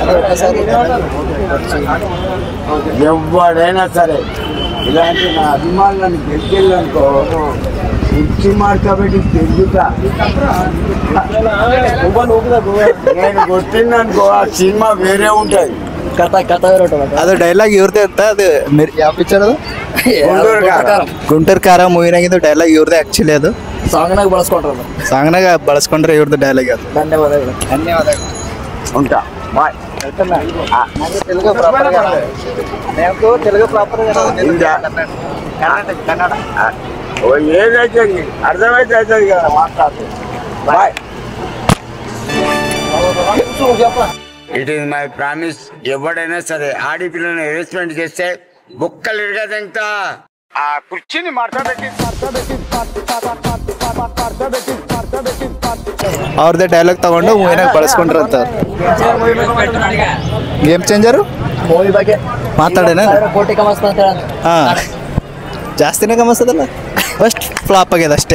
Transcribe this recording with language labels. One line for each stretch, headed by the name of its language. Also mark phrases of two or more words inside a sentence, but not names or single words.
Telugu: ఎవడైనా సరే ఇలాంటి నా అభిమానులను గెలికెళ్ళనుకో కుర్చీ మార్చబెట్టి తిరుగుతా. నేను కొట్టిందనుకో ఆ సినిమా వేరే ఉంటది.
Kannada: ಕಥ ಬೇರೆ ಹೊಟ್ಟೋಗ ಅದು ಡೈಲಾಗ್ ಇವ್ರದೇ ಅಂತ ಅದು ಯಾವ ಪಿಕ್ಚರ್ ಅದು ಗುಂಟೂರು ಕಾರ ಮೂವಿನಾಗಿದ್ದು ಡೈಲಾಗ್ ಇವ್ರದೇ ಆ್ಯಕ್ಚುಲಿ ಅದು ಸಾಂಗ್ನಾಗ ಬಳಸ್ಕೊಂಡ್ರಲ್ಲ. ಸಾಂಗ್ನಾಗ ಬಳಸ್ಕೊಂಡ್ರೆ ಇವ್ರದ್ದು ಡೈಲಾಗ್ ಅದು. ಧನ್ಯವಾದಗಳು.
Telugu: ఉంటా బాయ్. తెలుగు ప్రాపర్ కన్నడ ఏదైతే అర్థమైతే అవుతుంది కదా మాట్లాడుతుంది.
English: Bye. It is my promise.
Telugu: ఎవడైనా సరే ఆడపిల్లని హెరాస్మెంట్ చేస్తే బుక్కలు ఇరగదంతా ఆ కుర్చీని
Kannada: ಅವ್ರದ್ದೇ ಡೈಲಾಗ್ ತಗೊಂಡು ಮೂವಿನಾಗ ಬಳಸ್ಕೊಂಡ್ರಂತ. ಗೇಮ್ ಚೇಂಜರು ಮೂವಿ ಬಗ್ಗೆ ಮಾತಾಡೇನ? ಕೋಟಿ ಕಮಸ್ತ ಅಂತ ಹೇಳ. ಹಾಂ, ಜಾಸ್ತಿನೇ ಗಮನಿಸೋದಲ್ಲ,
English: first flop
Kannada: ಆಗ್ಯದ ಅಷ್ಟೇ.